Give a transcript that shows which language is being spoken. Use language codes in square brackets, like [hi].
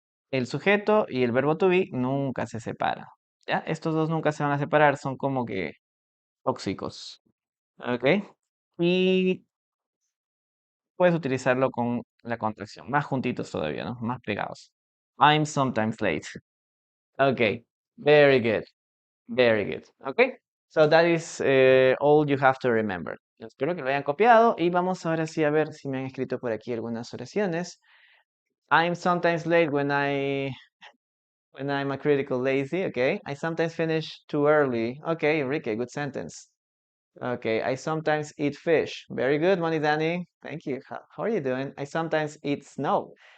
[es] El sujeto y el verbo to be nunca se separan. ¿Ya? Estos dos nunca se van a separar, son como que tóxicos. ¿Ok? Y puedes utilizarlo con la contracción, más juntitos todavía, ¿no? Más pegados. [en] I'm sometimes late. Okay, very good, very good. Okay, so that is all you have to remember. [es] Espero que lo hayan copiado y vamos ahora sí a ver si me han escrito por aquí algunas oraciones. [en] I'm sometimes late when I'm a critical lazy. Okay, I sometimes finish too early. Okay, Enrique, good sentence. Okay, I sometimes eat fish. Very good, Money Danny. Thank you. How are you doing? I sometimes eat snow.